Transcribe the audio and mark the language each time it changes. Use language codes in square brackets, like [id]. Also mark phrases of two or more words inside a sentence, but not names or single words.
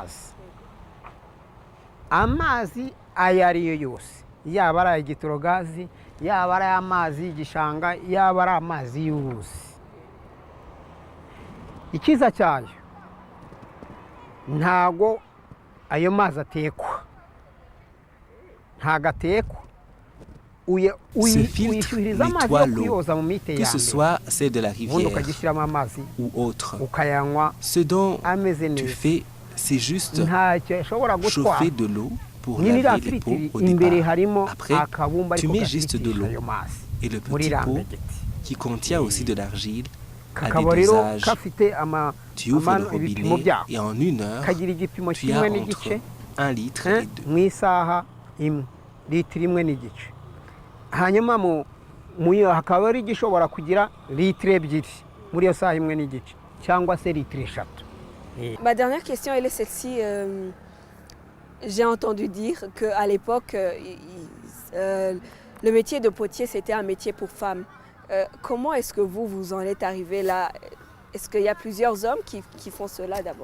[rw] amazi ayo ariyo yose, yaba ari ay'igitorogazi, yaba ari amazi y'igishanga, yaba ari amazi y'uruzi. Ikiza cyayo ntago ayo mazi atekwa, ntago atekwa. [fr] Ce filtre nettoie l'eau, que ce soit celle de la rivière ou autre. Ce dont tu fais, c'est juste chauffer de l'eau pour laver les pots au départ. Après, tu mets juste de l'eau Et le [rw] muri [fr] petit pot, [rw] rambegeti [fr] qui contient aussi de l'argile, a des [rw] kakaba rero [fr] dosages. [rw] gafite [fr] Tu ouvres le [rw] ibipimo [fr] robinet [rw] byako [fr] et en 1 heure, [rw] kagira igipimo [fr] tu as [rw] kimwe [fr] entre [rw] n'igice [fr] 1 litre et 2. [rw] mu isaha imwe litiro imwe n'igice hanyuma hakaba ari igishobora kugira litiro ebyiri muri iyo saha imwe n'igice cyangwa se litiro eshatu. [fr] Ma dernière question, elle est celle-ci. J'ai entendu dire qu'à l'époque, le métier de potier, c'était un métier pour femmes. Comment est-ce que vous en êtes arrivé là? Est-ce qu'il y a plusieurs hommes qui font cela d'abord?